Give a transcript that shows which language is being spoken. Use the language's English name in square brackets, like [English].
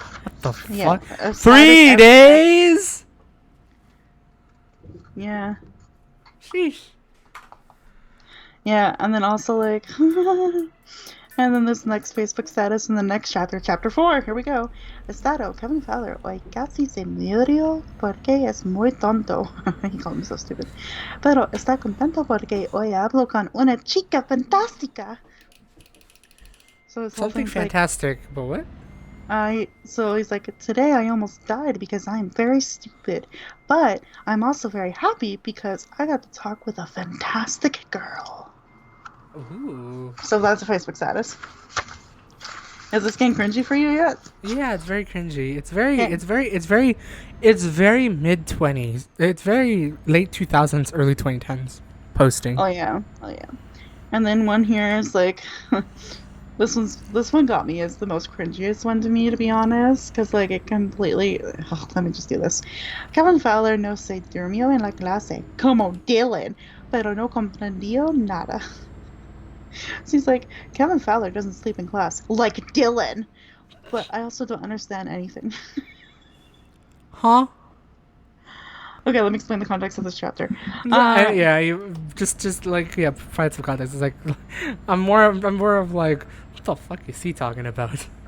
[English] What the fuck? Yeah, 3 days? Yeah. Sheesh. Yeah, and then also like, and then this next Facebook status in the next chapter, chapter 4. Here we go. [Spanish] Estado, Kevin Fowler, hoy casi se murió porque es muy tonto. [English] He called me so stupid. [Spanish] Pero está contento porque hoy hablo con una chica fantástica. [English] So his whole Something thing's like, fantastic, but what? so he's like, today I almost died because I'm very stupid, but I'm also very happy because I got to talk with a fantastic girl. Ooh. So that's a Facebook status. Is this getting cringy for you yet? Yeah, it's very cringy. It's very, Yeah. it's very mid-20s. It's very late 2000s, early 2010s posting. Oh yeah. And then one here is like, this one got me as the most cringiest one to me, to be honest, because like it completely. Let me just do this. [Spanish] Kevin Fowler no se durmió en la clase como Dylan, pero no comprendió nada. [English] So he's like, Kevin Fowler doesn't sleep in class like Dylan, but I also don't understand anything. Huh? Okay, let me explain the context of this chapter. Yeah, you just like provide some context. It's like I'm more of like, what the fuck is he talking about?